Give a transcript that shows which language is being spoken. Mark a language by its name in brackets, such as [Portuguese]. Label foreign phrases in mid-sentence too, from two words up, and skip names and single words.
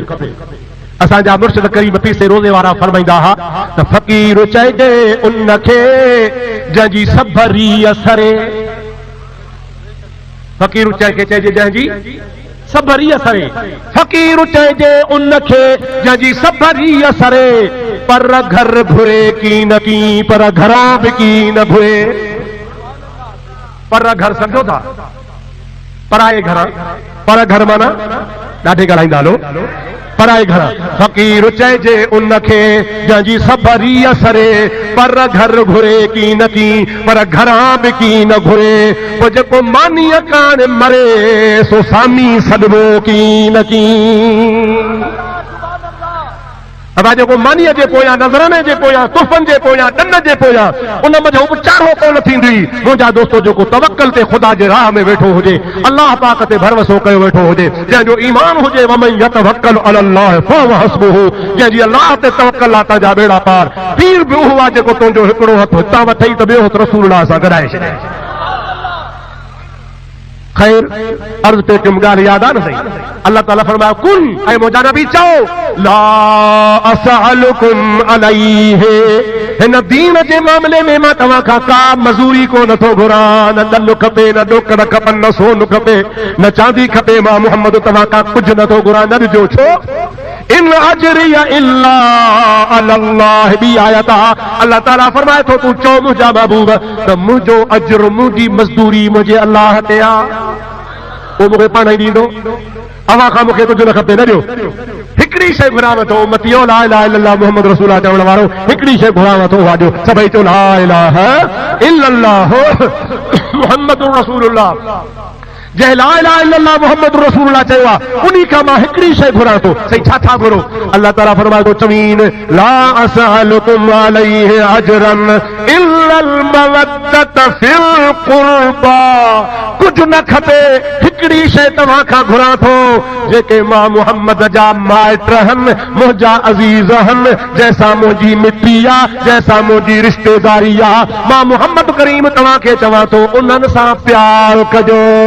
[Sindhi] असांजा मुर्शिद करीम पीसे रोज़े वारा फरमाईंदा हुआ त फ़क़ीर चइजे उनखे जंहिंजी सभरी असरे, फ़क़ीर चइजे जंहिंजी सभरी असरे, फ़क़ीर चइजे उनखे जंहिंजी सभरी असरे, पर घर घुरे की न की, पर घरां बि की न घुरे। पर घर सम्झो था, पराए घर, पर घर माना ॾाढे ॻाल्हाईंदा हलो, पराए घर। फ़क़ीर चइजे उनखे जंहिंजी सभरी असरे, पर घर घुरे की न की, पर घरां बि की न घुरे। पोइ जेको मानीअ कान मरे सो सामी सॾिबो की न की। अदा जेको मानीअ जे पोयां, नज़राने जे पोयां, तुफ़नि जे पोयां, ॾन जे पोयां, उन मथां उपचारो कोन थींदी। मुंहिंजा दोस्तो जेको तवक्कल ते ख़ुदा जे राह में वेठो हुजे, अल्लाह पाक ते भरवसो कयो वेठो हुजे, जंहिंजो ईमान हुजे [Arabic] ومن يتوكل على الله فهو حسبه, [Sindhi] जंहिंजी अल्लाह ते तवक्कल आहे तुंहिंजा बेड़ा पार। पीर बि उहो आहे जेको तुंहिंजो हिकिड़ो हथु हितां वठई त ॿियो हथु रसूलुल्लाह सां गॾाए छॾे। खैर अर्ज़ पे तुम ॻाल्हि यादि आहे न सही। अल्लाह ताला फरमायो कुल ऐं मुंहिंजा नबी चओ [Arabic] لا أسألكم عليه, [Sindhi] हिन दीन जे मामले में मां तव्हां खां का मज़ूरी को नथो घुरां। न ॾनु खपे, न ॾोकर खपनि, न सोन खपे, न चांदी खपे। मां मुहम्मद तव्हां खां कुझु नथो घुरां। न ॾिजो छो [Arabic] إن أجري إلا على الله. [Sindhi] बि आयत आहे अल्लाह ताला फरमाए थो तूं चओ मुंहिंजा महबूब त मुंहिंजो अजर, मुंहिंजी मज़दूरी मुंहिंजे अल्लाह ते आहे, उहो मूंखे पाण ई ॾींदो। अवां खां मूंखे कुझु न खपे, न ॾियो। हिकिड़ी शइ घुराव थो, उम्मतियो [Arabic] لا إله إلا الله محمد رسول الله [Sindhi] चवण वारो, हिकिड़ी शइ घुराव थो, उहा ॾियो। सभई चओ [Arabic] لا إله إلا الله محمد رسول الله. [Sindhi] जंहिं [Arabic] لا إله إلا الله محمد رسول الله [Sindhi] चयो आहे, उन्ही खां मां हिकिड़ी शइ घुरां थो। सही छा छा घुरो? अल्लाह ताला फरमाए थो चवीन [Arabic] لا أسألكم عليه أجرا إلا المودة في القربى. [Sindhi] कुझु न खपे, हिकिड़ी शइ तव्हां खां घुरां थो, जेके मां मुहम्मद जा माइट आहिनि, मुंहिंजा अज़ीज़ आहिनि, जंहिंसां मुंहिंजी मिटी आहे, जंहिंसां मुंहिंजी रिश्तेदारी आहे, मां मुहम्मद करीम तव्हांखे चवां थो, उन्हनि सां प्यार कजो।